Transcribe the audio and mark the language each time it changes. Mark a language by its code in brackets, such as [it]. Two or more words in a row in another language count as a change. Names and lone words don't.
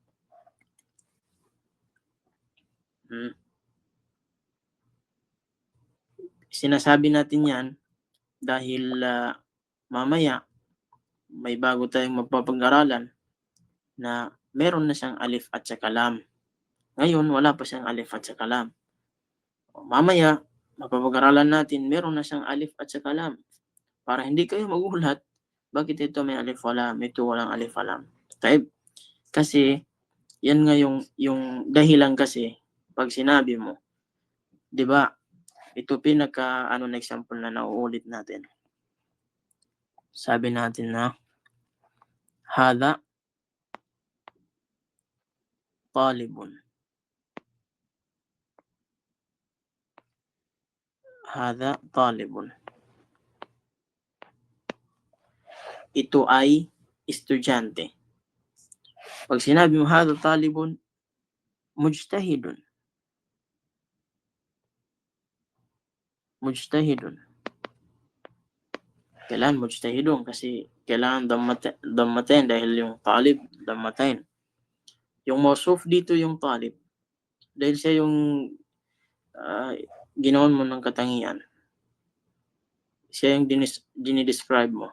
[tl] Sinasabi natin yan dahil mamaya may bago tayong magpapag-aralan na meron na siyang alif at saka lam. Ngayon, wala pa siyang alif at saka lam. Mamaya, mapapag-aralan natin, meron na siyang alif at saka lam. Para hindi kayo magulat, bakit ito may [ar] ألف ولام, [tl] ito walang [ar] ألف ولام. [tl] Taib. Kasi, yan nga yung dahilan kasi, pag sinabi mo, di ba, ito pinaka na example na nauulit natin. Sabi natin na, [ar] هذا طالب. هذا طالب. [tl] Ito ay estudyante. Pag sinabi mo [ar] هذا طالب، مجتهد. [tl] Mujtahidun. Kailangan mujtahidun kasi kailangan dammatain dahil yung talib, dammatain. Yung mausuf dito yung talib. Dahil siya yung ginawan mo ng katangian. Siya yung dinidescribe mo.